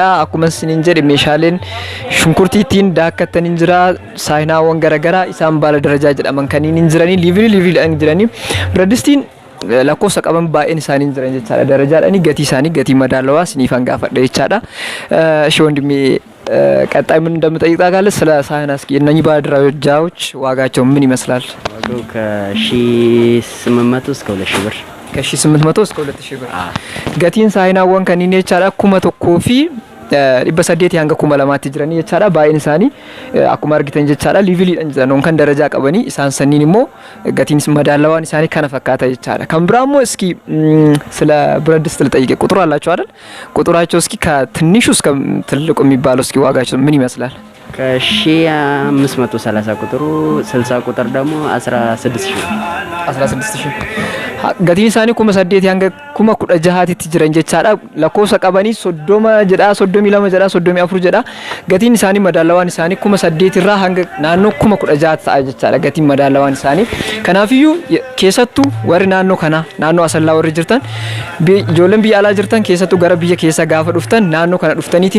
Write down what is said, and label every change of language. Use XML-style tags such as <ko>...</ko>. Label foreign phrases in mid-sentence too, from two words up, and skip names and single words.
<om>Akkuma isiniin jedhe meeshaaleen shunkurtii ittiin daakkatan jira. Saayinaawwan garaagaraa isaan baala darajaa jedhaman kanneen jiranii liivilii jiranii. Biradistiin lakkoofsa qaban baay'een isaanii jiran jechaadha. Darajaadhaanii gatii isaanii gatii madaalawaa siniifan gaafadha jechaadha.</om> <am>እሺ ወንድሜ ቀጣይ ምን እንደምጠይቅ ታውቃለህ? ስለ ሳህን እስኪ እነኚህ ባለ ደረጃዎች ዋጋቸው ምን ይመስላል? ዋጋው ከ1800 እስከ 2000 ብር ከ1800 እስከ 2000 ብር</am> <om>gatiin saayinaawwan kanneen jechaadha 1000 fi 800 hanga 2000 jiranii jechaadha baay'een isaanii akkuma argitan jechaadha liiviliidhaan jiran kan darajaa qabanii isaan sanniin immoo gatiin madaalawaan isaanii kana fakkaata jechaadha kan biraa immoo</om> <am>እስኪ ስለ ብረት ድስት ልጠይቅ ቁጥሩ አላችሁ አይደል ቁጥራቸው እስኪ ከትንሹ እስከ ትልቁ የሚባለው እስኪ ዋጋቸው ምን ይመስላል ከ1530 ቁጥሩ 60 ቁጥር ደግሞ 16000</am> <om>gatiin isaanii 800 hanga 16 tti jiran jechaadha lakkoofsa qabanii 30 jedha 32 jedha 34 jedha gatiin isaanii madaalawaan isaanii 800 irraa hanga naannoo 16 ta'a jechaadha gatiin madaalawaan isaanii kanaafiyyuu keessattuu warri naannoo kana naannoo asallaa warri jirtan ijoolleen biyya alaa jirtan keessattuu gara biyya keessa gaafa dhuftan naannoo kana dhuftaniitiin</om>